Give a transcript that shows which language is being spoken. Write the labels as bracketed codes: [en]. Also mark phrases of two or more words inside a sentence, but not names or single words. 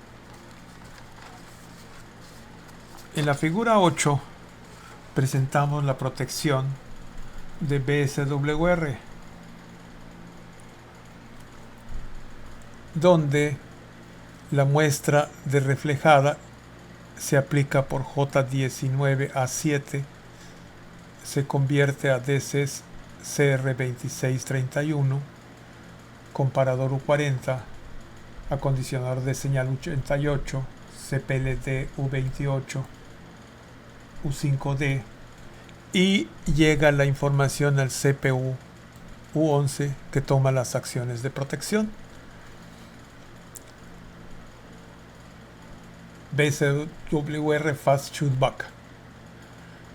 [es] En la figura 8 presentamos la protección de BSWR, donde la muestra de reflejada se aplica por J19A7, se convierte a DCs CR2631, comparador U40, acondicionador de señal U88, CPLD U28, U5D, y llega la información al CPU U11, que toma las acciones de protección. [en] BSWR Fast Shoot Back.